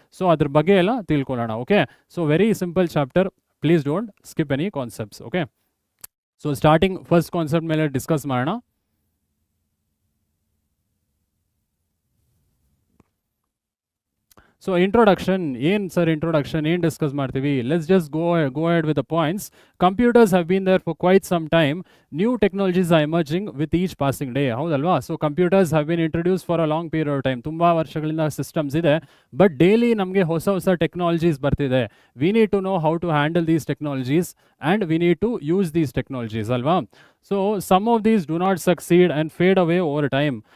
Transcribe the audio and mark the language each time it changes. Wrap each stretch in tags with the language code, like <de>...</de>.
<en>so</en> <kn>ಅದ್ರ ಬಗ್ಗೆ ಎಲ್ಲ ತಿಳ್ಕೊಳ್ಳೋಣ.</kn> <en>Okay, so very simple chapter, please don't skip any concepts.</en> <kn>Okay, so starting first concept ಮೇಲೆ discuss ಮಾಡೋಣ. ಸೊ ಇಂಟ್ರೊಡಕ್ಷನ್ ಏನು ಸರ್, ಇಂಟ್ರೊಡಕ್ಷನ್ ಏನು ಡಿಸ್ಕಸ್ ಮಾಡ್ತೀವಿ?</kn> <en>Let's just go ahead with the points. Computers have been there for quite some time. New technologies are emerging with each passing day, ಹೌದಲ್ವಾ? So computers have been introduce for a long period of time,</en> <kn>ತುಂಬ ವರ್ಷಗಳಿಂದ systems ಇದೆ, but daily ನಮಗೆ ಹೊಸ technologies ಬರ್ತಿದೆ.</kn> <en>We need to know how to handle these technologies and we need to use these technologies, ಅಲ್ವಾ? So some of these do not succeed and fade away over time.</en>